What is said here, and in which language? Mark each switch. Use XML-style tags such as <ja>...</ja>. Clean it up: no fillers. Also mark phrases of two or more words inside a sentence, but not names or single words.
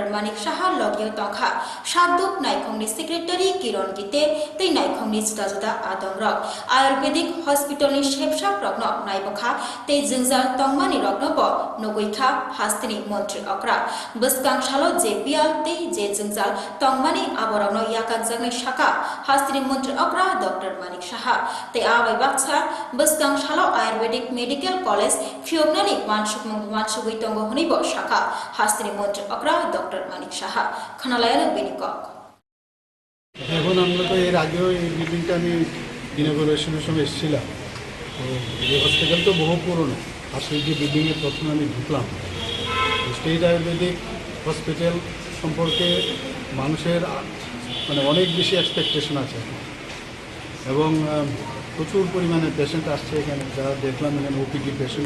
<trp>Manik Saha logyo tongkha Saduk Naikhongni Secretary Kiron Gite tei Naikhongni juda adongrok</trp> <en>Ayurvedic Hospital</en> <trp>ni shepshap rokno naibokha tei jingjal tongmani rokno bo nogoikha hastini Mantri Akra buskang shalo JPL tei je jingjal tongmani aborogno yakak jagnai shaka hastini Mantri Akra Dr. Manik Saha tei abai baksa buskang shalo Ayurvedic Medical College Fiobnani wansugui tongo hunibo shaka hastini Mantri Akra Dr. Manik Saha khanalayana benikok</trp> <bn>এখন আমরা তো এর আগেও এই বিল্ডিংটা আমি ইনগরেশনের সময় এসেছিলাম তো এই হসপিটাল তো বহু পুরনো আর সেই যে বিল্ডিংয়ে প্রথমে আমি ঢুকলাম স্টেট আয়ুর্বেদিক হসপিটাল সম্পর্কে মানুষের মানে অনেক বেশি এক্সপেকটেশন আছে এবং প্রচুর পরিমাণে পেশেন্ট আসছে এখানে যারা দেখলাম এখানে</bn> <en>OPD patient</en>